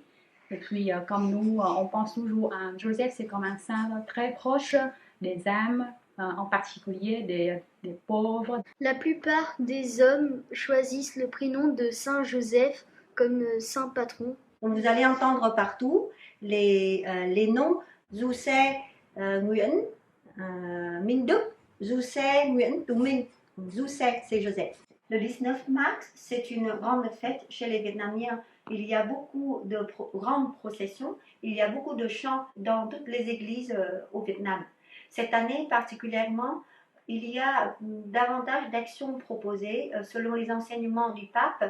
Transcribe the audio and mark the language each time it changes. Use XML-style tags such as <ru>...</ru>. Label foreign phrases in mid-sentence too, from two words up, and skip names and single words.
<fr>Et puis, comme nous, on pense toujours à Joseph, c'est comme un saint très proche des âmes, en particulier des pauvres. La plupart des hommes choisissent le prénom de Saint Joseph comme saint patron. Donc, vous allez entendre partout les noms Dù Se Nguyễn, Minh Đức, Dù Se Nguyễn Tú Minh. Dù Se, c'est Joseph. Le 19 mars, c'est une grande fête chez les Vietnamiens. Il y a beaucoup de grandes processions, il y a beaucoup de chants dans toutes les églises au Vietnam. Cette année particulièrement, il y a davantage d'actions proposées selon les enseignements du pape.</fr>